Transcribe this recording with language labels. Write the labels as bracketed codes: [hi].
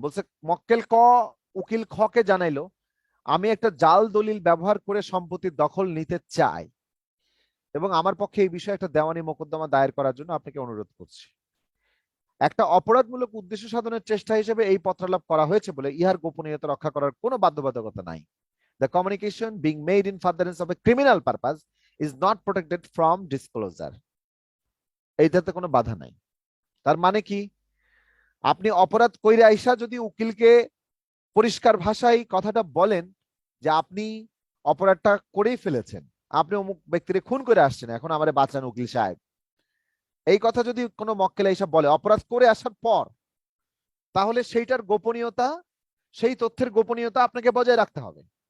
[bn] বলছে মক্কেল ক উকিল খ কে জানাইলো আমি একটা জাল দলিল ব্যবহার করে সম্পত্তির দখল নিতে চাই এবং আমার পক্ষে এই বিষয়ে একটা দেওয়ানি মোকদ্দমা দায়ের করার জন্য আপনাকে অনুরোধ করছি। একটা অপরাধমূলক উদ্দেশ্য সাধনের চেষ্টা হিসেবে এই পত্রালাপ করা হয়েছে বলে ইহার গোপনীয়তা রক্ষা করার কোনো বাধ্যবাধকতা নাই। [en] The communication being made in furtherance of a criminal purpose is not protected from disclosure. [bn] এইটাতে কোনো বাধা নাই। তার মানে কি, আপনি অপরাধ কইরে আইসা যদি উকিলকে পরিষ্কার ভাষায় কথাটা বলেন যে আপনি অপরাধটা করেই ফেলেছেন, আপনি অমুক ব্যক্তিকে খুন করে আসছেন, এখন আমারে বাঁচান উকিল সাহেব, এই কথা যদি কোনো মক্কেল এইসব বলে অপরাধ করে আসার পর, তাহলে সেইটার গোপনীয়তা, সেই তথ্যের গোপনীয়তা আপনাকে বজায় রাখতে হবে।